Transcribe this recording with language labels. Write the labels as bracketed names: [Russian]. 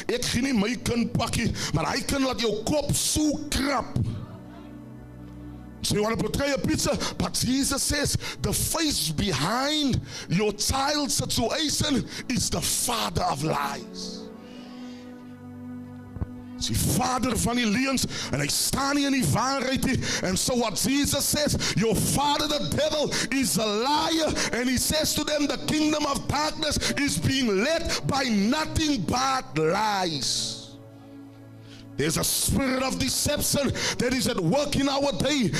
[Afrikaans] Ek gee nie my kind pakkie, maar hy kan laat jou kop so krap. [English] So you want to portray a picture, but Jesus says the face behind your child's situation is the father of lies. [Afrikaans] Die vader van die leuns, en hy staan nie in die waarheid nie. [English] And so what Jesus says, your father the devil is a liar, and he says to them the kingdom of darkness is being led by nothing but lies. There's a spirit of deception that is at work in our day.